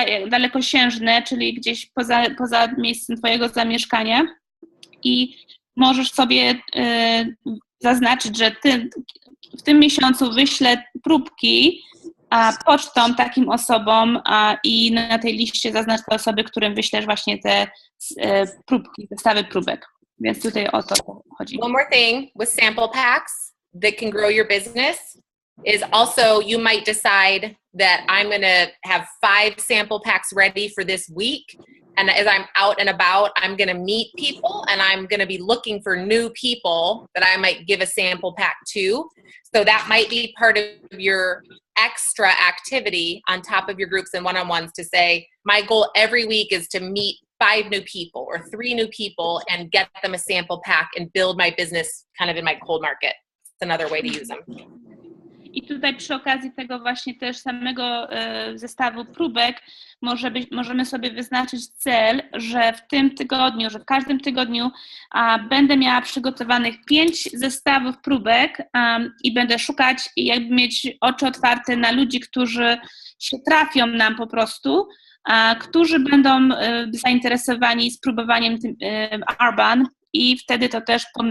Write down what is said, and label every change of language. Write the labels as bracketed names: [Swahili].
[Polish] dalekosiężne, czyli gdzieś poza miejscem twojego zamieszkania i możesz sobie zaznaczyć, że w tym miesiącu wyślę próbki pocztą takim osobom i na tej liście zaznacz te osoby, którym wyślesz właśnie te próbki, zestawy próbek. Więc tutaj o to chodzi. [English] One more thing with sample packs that can grow your business is also you might decide that I'm going to have 5 sample packs ready for this week. And as I'm out and about, I'm going to meet people and I'm going to be looking for new people that I might give a sample pack to. So that might be part of your extra activity on top of your groups and one-on-ones to say, my goal every week is to meet 5 new people or 3 new people and get them a sample pack and build my business kind of in my cold market. It's another way to use them. [Polish] I tutaj przy okazji tego właśnie też samego zestawu próbek możemy sobie wyznaczyć cel, że w tym tygodniu, że w każdym tygodniu będę miała przygotowanych 5 zestawów próbek i będę szukać i jakby mieć oczy otwarte na ludzi, którzy się trafią nam po prostu, którzy będą zainteresowani spróbowaniem Arbonne i wtedy to też